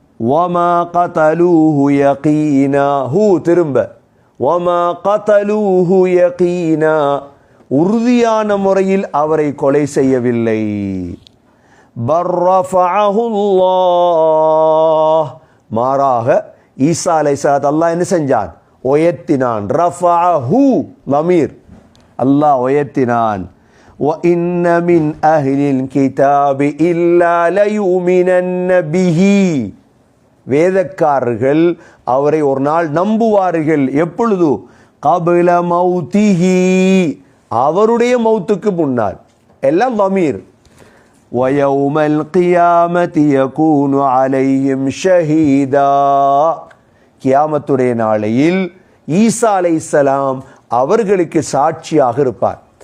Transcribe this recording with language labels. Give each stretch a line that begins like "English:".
Arabic: வமா கதலூஹு யகீனா
Tamil: திரும்ப வமா கதலூஹு யகீனா உறுதியான முறையில் அவரை கொலை செய்யவில்லை.
Arabic: பர்ரஃபஅஹுல்லாஹ்
Tamil: மாறாக ஈசா அலைஹிஸ்ஸலாம் அல்லாஹ் என்ன செஞ்சான்? உயர்த்தினான்.
Arabic: ரஃபஅஹு லமீர்
Tamil: அல்லாஹ் உயர்த்தினான்.
Arabic: وَإِنَّ مِنْ أَهْلِ الْكِتَابِ إِلَّا لَيُؤْمِنَنَّ بِهِ
Tamil: வேதக்காரர்கள் அவரை ஒரு நாள் நம்புவார்கள். எப்பொழுது?
Arabic: قَبْلَ مَوْتِهِ
Tamil: அவருடைய மௌத்துக்கு முன்னால். எல்லாம் லமீர்.
Arabic: وَيَوْمَ الْقِيَامَةِ يَكُونُ عَلَيْهِمْ شَهِيدًا
Tamil: கியாமத்துடைய நாளையில் ஈசா அலைஹிஸ்ஸலாம் அவர்களுக்கு சாட்சியாக இருப்பார்.